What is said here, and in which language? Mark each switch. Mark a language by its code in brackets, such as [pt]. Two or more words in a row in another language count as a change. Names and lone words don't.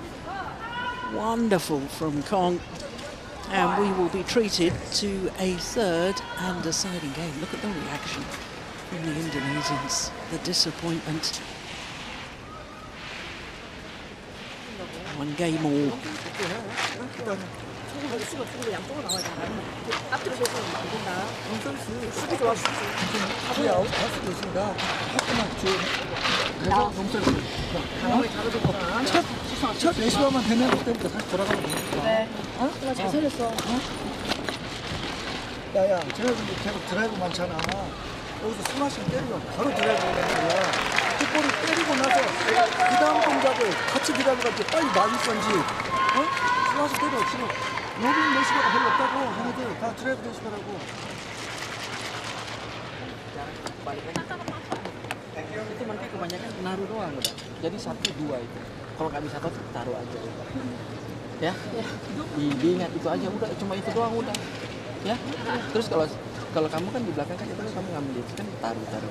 [en] Wonderful from Kong. And we will be treated to a third and deciding game. Look at the reaction from the Indonesians, the disappointment. One game all. [ko] 첫 레시버만 되면 그때부터 다시 돌아가면 되니까. 네. 어? 잘 살렸어. 야야, 쟤네들도 계속 드라이브 많잖아. 여기서 스마싱 때리면 바로 드라이브 오는 거야. 킥볼을 때리고 나서 그 다음 동작을 같이 드라이브가 이렇게 빨리 맞을 건지, 어? 스마싱 때려. 지금 로빙 레시버가 별로 없다고. 얘네들 다 드라이브 레시버라고. [id] Itu mereka kebanyakan naruh doang udah. Jadi 1-2 itu. Kalau nggak bisa taruh aja. Ya, diingat itu aja udah, cuma itu doang udah. Ya, terus kalau kamu kan di belakang kan itu kamu ngambil itu kan taruh.